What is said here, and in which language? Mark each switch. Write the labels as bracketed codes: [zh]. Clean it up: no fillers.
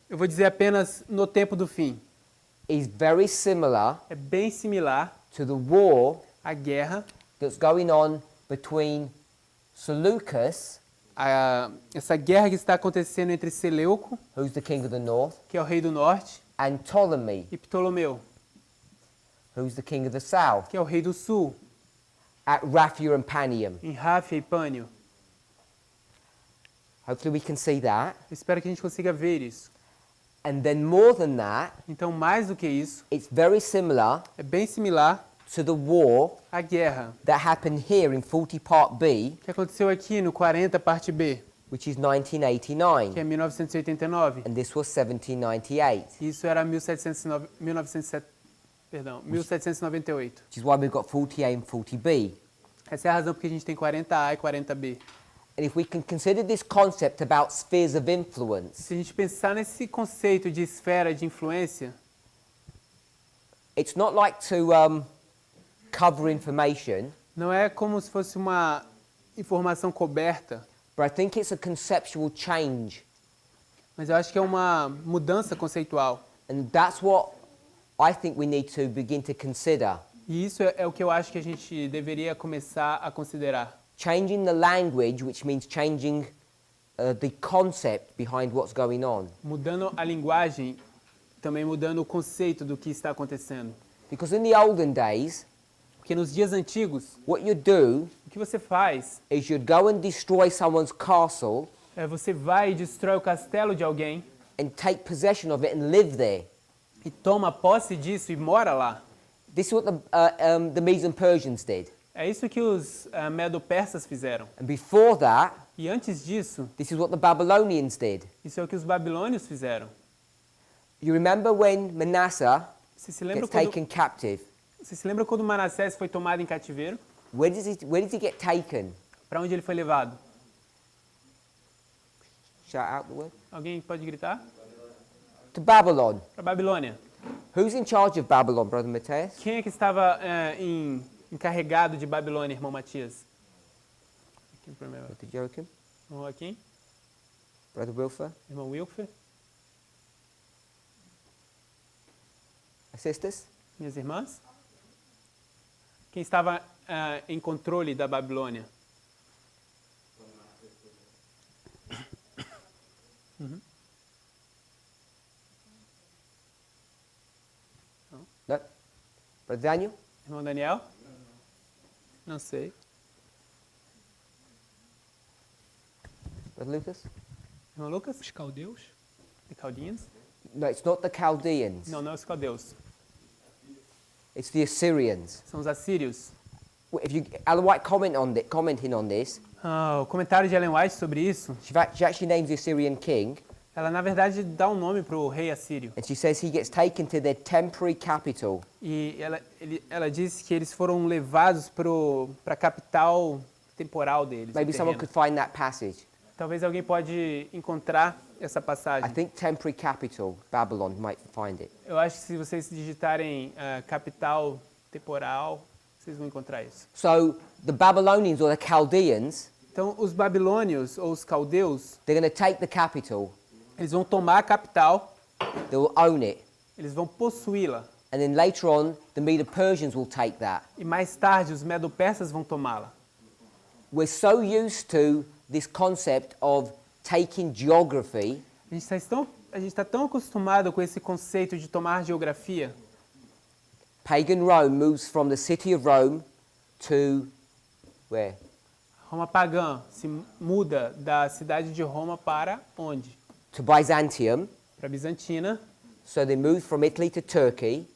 [pt] eu vou dizer apenas no tempo do fim, [en] is very similar [pt] é bem similar [en] to the war [pt] à guerra, [en] that's going on between Seleucus, [pt] essa guerra que está acontecendo entre Seleuco, [en] who's the king of the north, [pt] que é o rei do norte, [en] and Ptolemy, [pt] e Ptolomeu, [en] who's the king of the south, [pt] que é o rei do sul, [en] at Raphia and Panium. [pt] em Ráfia e Pânio. [en] Hopefully we can see that. [pt] Eu espero que a gente consiga ver isso. [en] And then more than that, [pt] Então, mais do que isso, [en] it's very similar [pt] é bem similar [en] to the war [pt] à guerra [en] that happened here in 40 Part B, [pt] que aconteceu aqui no 40, parte B, [en] which is [pt] que [en] 1989, [pt] é 1989. [en] and this was 1798, [pt] Isso era 1798. [en] which is why we've got 40A and 40B. [pt] Essa é a razão porque a gente tem 40A e 40B. [en] And if we can consider this concept about spheres of influence, [pt] Se a gente pensar nesse conceito de esfera de influência, [en] it's not like to cover information, [pt] não é como se fosse uma informação coberta, [en] but I think it's a conceptual change. [pt] mas eu acho que é uma mudança conceitual. [en] And that's what I think we need to begin to consider. [pt] E isso é o que eu acho que a gente deveria começar a considerar. [en] Changing the language, which means changing the concept behind what's going on. [pt] Mudando a linguagem, também mudando o conceito do que está acontecendo. [en] Because in the olden days, [pt] Porque nos dias antigos, [en] what you'd do [pt] o que você faz [en] is you'd go and destroy someone's castle [pt] é você vai e destrói o castelo de alguém [en] and take possession of it and live there. [pt] e toma posse disso e mora lá. [en] This is what the Medes and Persians did. [pt] É isso que os medo-persas fizeram. [en] And before that, [pt] E antes disso, [en] this is what the Babylonians did. [pt] isso é o que os babilônios fizeram. [en] You remember when Manasseh [pt] Você se lembra [en] gets [pt] quando, [en] taken captive? [pt] você se lembra quando Manassés foi tomado em cativeiro? [en] Where did he get taken? [pt] Para onde ele foi levado? [en] Shout out the word. [pt] Alguém pode gritar? [en] To Babylon. [pt] Para Babilônia. [en] Who's in charge of Babylon, Brother Mateus? [pt] Quem é que estava encarregado de Babilônia, irmão Matias? Aqui primeiro. [en] Brother Joachim? [pt] Irmão Joaquim? [en] Brother Wilfer? [pt] Irmão Wilfer? [en] Sisters? [pt] Minhas irmãs? Quem estava em controle da Babilônia? Uhum. [en] No? Brother Daniel? [pt] Irmão Daniel? Não sei. [en] Brother Lucas? [pt] Irmão Lucas? Os caldeus? [en] The Chaldeans? No, it's not the Chaldeans. [pt] Não, não é os caldeus. [en] It's the Assyrians. [pt] São os assírios. [en] If you, Ellen White commenting on this, [pt] O comentário de Ellen White sobre isso, [en] she actually names the Assyrian king, [pt] ela na verdade dá um nome para o rei assírio. [en] and she says he gets taken to their temporary capital. [pt] E ela diz que eles foram levados para a capital temporal deles. [en] Maybe [pt] do [en] someone [pt] terreno. [en] could find that passage. [pt] Talvez alguém pode encontrar essa [en] I [pt] passagem. [en] think temporary capital, Babylon, might find it. [pt] Eu acho que se vocês digitarem capital temporal, vocês vão encontrar isso. [en] So the Babylonians or the Chaldeans, [pt] Então, os babilônios ou os caldeus, [en] they're going to take the capital, [pt] eles vão tomar a capital, [en] they will own it, [pt] eles vão possuí-la. [en] and then later on, the Medo-Persians will take that. [pt] E mais tarde, os medo-persas vão tomá-la. [en] We're so used to this concept of taking geography [pt] A gente está tão acostumado com esse conceito de tomar geografia. [en] Pagan Rome moves from the city of Rome to where? [pt] Roma pagã se muda da cidade de Roma para onde? [en] To Byzantium. [pt] Para Bizantina. [en] So they move from Italy to Turkey.